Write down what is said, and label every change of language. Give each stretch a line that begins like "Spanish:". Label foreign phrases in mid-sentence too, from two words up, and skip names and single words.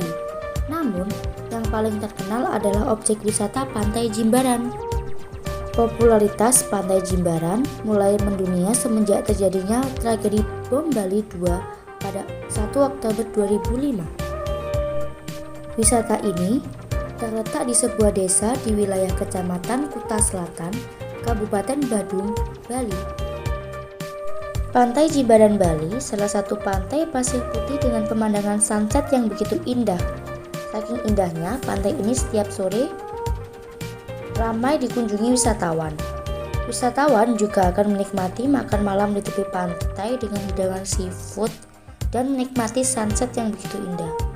Indonesian: Namun, yang paling terkenal adalah objek wisata Pantai Jimbaran. Popularitas Pantai Jimbaran mulai mendunia semenjak terjadinya tragedi bom Bali 2 pada 1 Oktober 2005. Wisata ini terletak di sebuah desa di wilayah Kecamatan Kuta Selatan, Kabupaten Badung, Bali. Pantai Jimbaran Bali salah satu pantai pasir putih dengan pemandangan sunset yang begitu indah. Saking indahnya, pantai ini setiap sore ramai dikunjungi wisatawan. Wisatawan juga akan menikmati makan malam di tepi pantai dengan hidangan seafood dan menikmati sunset yang begitu indah.